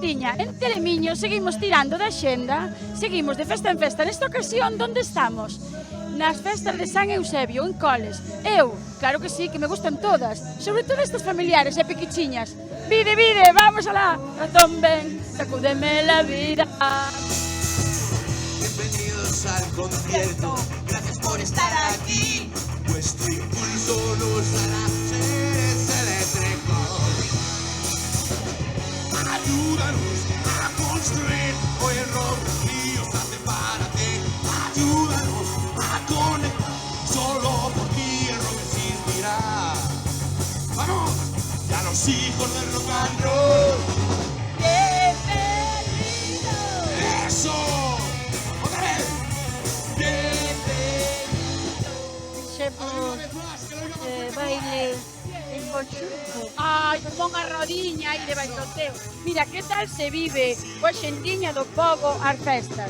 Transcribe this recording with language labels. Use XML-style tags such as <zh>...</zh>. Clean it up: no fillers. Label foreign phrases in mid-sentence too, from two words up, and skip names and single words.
<gl>Mira, en Telemiño seguimos tirando da xenda, seguimos de festa en festa. Nesta ocasión, onde estamos? Nas festas de San Eusebio, en Coles. Eu, claro que sí, que me gustan todas, sobre todo estas familiares e pequichiñas. Vide, vide, vamos alá. Ratón, ven,</gl> <es>sacúdeme la vida. Bienvenidos al concierto, gracias por estar aquí. Vuestro impulso nos hará seres eléctricos. Ayúdanos a construir hoy el rock y os hace para ti. Ayúdanos a conectar, solo por ti el rock existirá. ¡Vamos! ¡Ya los hijos del rock and roll! ¡Bienvenido! ¡Eso! ¡Otra vez!</es> <gl>Fixemos baile en conxunto. Ai, como unha rodiña aí de bailoteo. Mira, que tal se vive coa xentiña do pobo as festas?</gl>